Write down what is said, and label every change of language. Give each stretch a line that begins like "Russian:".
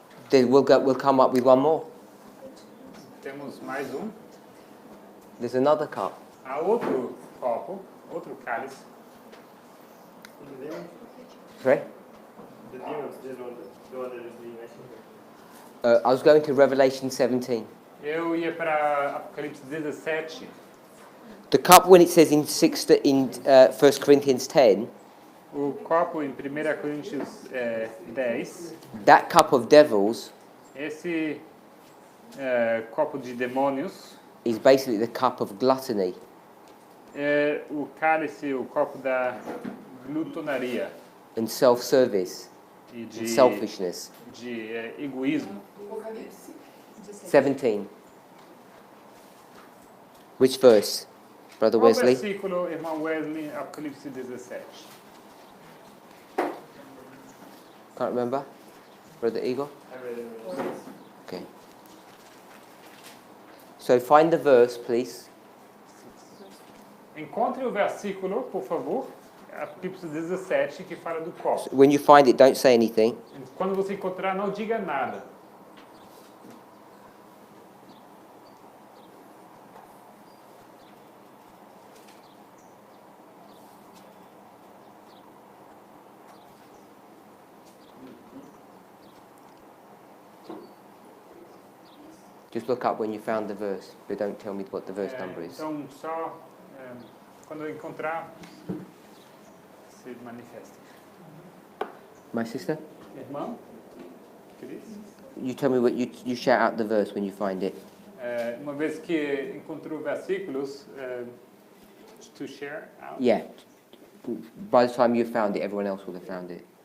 English: Then we'll come up with one more.
Portuguese: Temos mais um.
English: There's another cup.
Portuguese: Há outro copo, outro cálice.
English: The demons, Sorry? the demons, the one that is being mentioned here. I was going to Revelation 17.
Portuguese: Eu ia para Apocalipse 17.
English: The cup, when it says in 1 Corinthians 10,
Portuguese: O copo em 1 Coríntios 10,
English: that cup of devils
Portuguese: esse copo de demônios,
English: is basically the cup of gluttony.
Portuguese: é o cálice, o copo da glutonaria
English: And self-service,
Portuguese: e
English: and
Portuguese: de,
English: selfishness.
Portuguese: de egoísmo. Apocalipse. 17.
English: Which verse, Brother
Portuguese: Qual
English: Wesley?
Portuguese: versículo, irmão Wesley, Apocalipse 17?
English: Can't remember? Brother Igor? I read it already. Okay. So find the verse, please.
Portuguese: Encontre o versículo, por favor, Apocalipse 17, que fala do copo.
English: When you find it, don't say anything.
Portuguese: Quando você encontrar, não diga nada.
English: Just look up when you found the verse, but don't tell me what the verse number is.
Portuguese: Então, só quando eu encontrar, se manifeste.
English: My sister?
Portuguese: Irmão, Cris?
English: You tell me what you shout out the verse when you find it.
Portuguese: Uma vez que encontrou versículos,
English: to share out. Yeah. By the time you found it, everyone else will have found it.